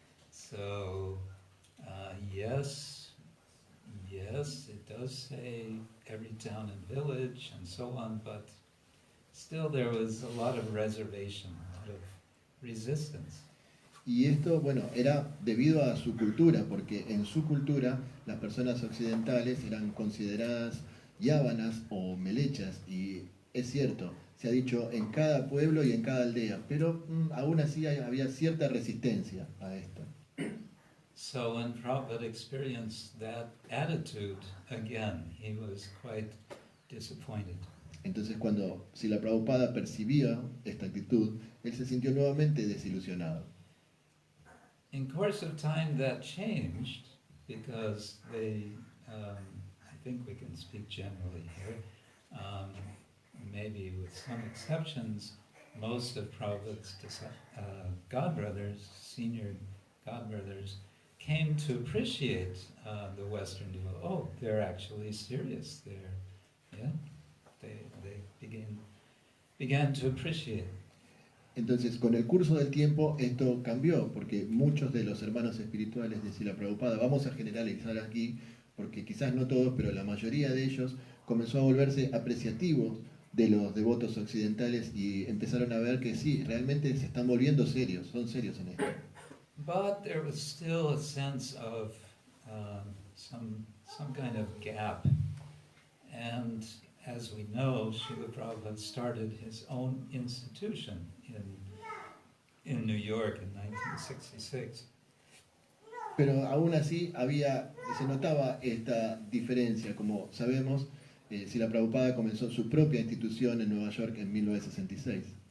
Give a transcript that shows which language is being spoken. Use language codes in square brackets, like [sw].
[en] So yes, it does say every town and village and so on, but still there was a lot of reservation, a lot of resistance. [es] Y esto, bueno, era debido a su cultura, porque en su cultura las personas occidentales eran consideradas yávanas o melechas, y Es cierto, se ha dicho en cada pueblo y en cada aldea, pero aún así había cierta resistencia a esto. [en] So when Prabhupada experienced that attitude again, he was quite disappointed. [es] Entonces cuando Srila Prabhupada percibía esta actitud, él se sintió nuevamente desilusionado. [en] In course of time that changed because I think we can speak generally here, maybe with some exceptions, most of Prabhupada's godbrothers, senior godbrothers, came to appreciate the Western devotees. Oh, they're actually serious. They began to appreciate. [es] Entonces, con el curso del tiempo, esto cambió, porque muchos de los hermanos espirituales de Srila Prabhupada, vamos a generalizar aquí, porque quizás no todos, pero la mayoría de ellos, comenzó a volverse apreciativos de los devotos occidentales y empezaron a ver que sí, realmente se están volviendo serios, son serios en esto. [en] But there was still a sense of some kind of gap. And as we know, Srila Prabhupada started his own institution in New York in 1966. [es] Pero aún así se notaba esta diferencia. Como sabemos, Srila Prabhupada comenzó su propia institución en Nueva York en 1966.